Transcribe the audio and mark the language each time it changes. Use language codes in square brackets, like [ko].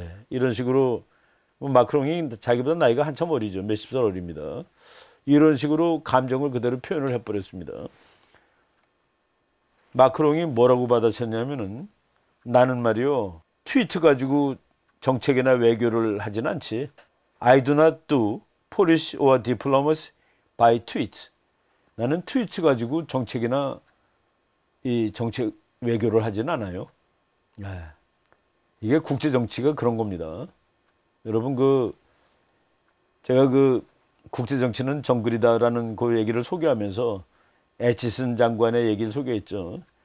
[ko] 이런 식으로 마크롱이 자기보다 나이가 한참 어리죠. 몇십 살 어립니다. 이런 식으로 감정을 그대로 표현을 해버렸습니다. 마크롱이 뭐라고 받아쳤냐면은 나는 말이요. 트위터 가지고 정책이나 외교를 하진 않지. [en] I do not do policy or diplomacy by tweet. [ko] 나는 트위터 가지고 정책이나 이 정책 외교를 하진 않아요. 이게 국제 정치가 그런 겁니다. 여러분 제가 국제 정치는 정글이다라는 그 얘기를 소개하면서 애치슨 장관의 얘기를 소개했죠.